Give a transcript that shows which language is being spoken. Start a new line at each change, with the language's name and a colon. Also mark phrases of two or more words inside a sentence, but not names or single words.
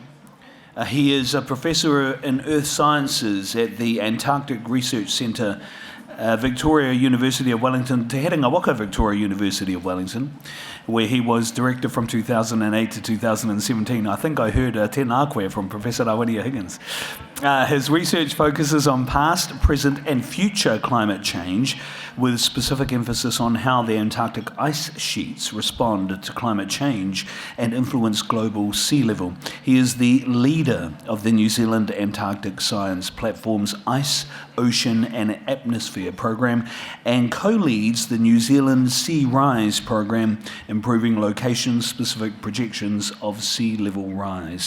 English: He is a professor in earth sciences at the Antarctic Research Centre, Victoria University of Wellington, Te Herenga Waka Victoria University of Wellington, where he was director from 2008 to 2017. I think I heard
Māori: tēnā koe
English: from Professor Rawinia Higgins. His research focuses on past, present and future climate change, with specific emphasis on how the Antarctic ice sheets respond to climate change and influence global sea level. He is the leader of the New Zealand Antarctic Science Platform's Ice, Ocean and Atmosphere program, and co-leads the New Zealand Sea Rise program, improving location-specific projections of sea level rise.